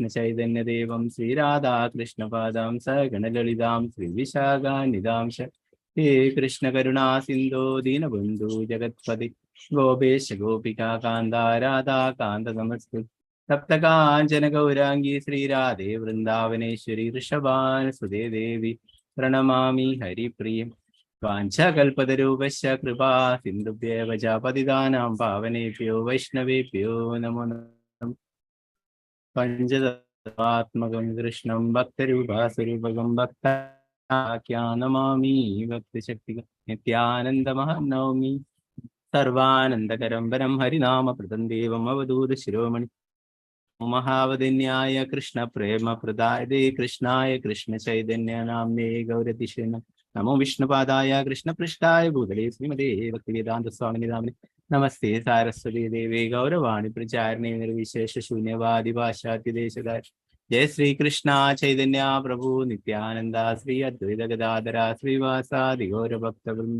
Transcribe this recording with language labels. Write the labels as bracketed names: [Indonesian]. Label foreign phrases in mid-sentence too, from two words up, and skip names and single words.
[Sanskrit] ചൈതന്യദേവം ശ്രീരാധാകൃഷ്ണപാദാം സഗണലളിതാം ശ്രീവിശാഖാനിതാംശ ഹേ കൃഷ്ണ കരുണാ സിന്ധോ ദീനബന്ധു ജഗത്പതി ഗോപേശ ഗോപികാ കാന്ത രാധാ കാന്ത നമസ്തു സപ്തകാഞ്ചന ഗൗരാംഗി ശ്രീരാധേ വൃന്ദാവനേശ്വരി ഋഷഭാനുസുതേ ദേവി പ്രണമാമി ഹരിപ്രിയം വാഞ്ചകൽപതരൂപശ്ച കൃപാ സിന്ധുഭ്യേവ ച പതിതാനാം പാവനേഭ്യോ വൈഷ്ണവേഭ്യോ നമോ നമഃ. പഞ്ചതത്വാത്മകം കൃഷ്ണം ഭക്തരൂപാസ്വരൂപകം ഭക്താഖ്യാനമാമി ഭക്തിശക്തികം നിത്യാനന്ദമഹം നൗമി. സർവാനന്ദകരം വരം ഹരിനാമപ്രദം ദേവം അവധൂത ശിരോമണി മഹാവദന്യായ കൃഷ്ണ പ്രേമ പ്രദായതേ കൃഷ്ണായ കൃഷ്ണ ചൈതന്യ നാമ്നേ ഗൗരതിശേ നമോ വിഷ്ണുപാദായ കൃഷ്ണപൃഷ്ഠായ ഭൂതലേ ശ്രീമതേ ഭക്തിവേദാന്ത സ്വാമിനി നാമിനി നമസ്തേ സാരസ്വതീ ദേവേ ഗൗരവാണി പ്രചാരിണേ നിർവിശേഷ ശൂന്യവാദി പാശ്ചാത്യദേശകാര ജയ ശ്രീകൃഷ്ണ ചൈതന്യ പ്രഭു നിത്യാനന്ദ ശ്രീ അദ്വൈത ഗദാധര ശ്രീവാസാദി ഗൗരഭക്തവൃന്ദ.